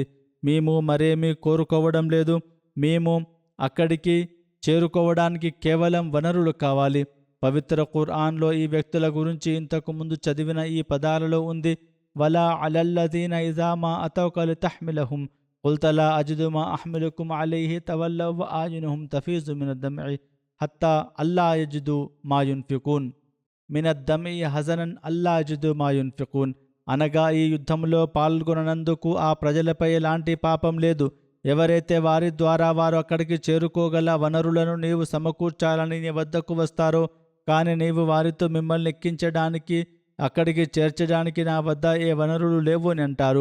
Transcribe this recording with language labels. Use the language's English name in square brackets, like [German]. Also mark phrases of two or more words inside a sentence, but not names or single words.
[Telugu] మేము మరేమీ కోరుకోవడం లేదు. మేము అక్కడికి చేరుకోవడానికి కేవలం వనరులు కావాలి. పవిత్ర ఖుర్ఆన్లో ఈ వ్యక్తుల గురించి ఇంతకు ముందు చదివిన ఈ పదాలలో ఉంది: [Arabic] ولا على الذين إذا ما أتوك لتحملهم قلت لا أجد ما أحملكم عليه تولوا وأعينهم تفيض من الدمع حتى ألا يجدوا ما ينفقون من الدمع حزنا ألا يجدوا ما ينفقون. [Telugu] అనగా ఈ యుద్ధంలో పాల్గొనందుకు ఆ ప్రజలపై ఎలాంటి పాపం లేదు. ఎవరైతే వారి ద్వారా వారు అక్కడికి చేరుకోగల వనరులను నీవు సమకూర్చాలని నీ వద్దకు వస్తారో, కానీ నీవు వారితో మిమ్మల్ని ఎక్కించడానికి అక్కడికి చేర్చడానికి నా వద్ద ఏ వనరులు లేవు అని అంటారు.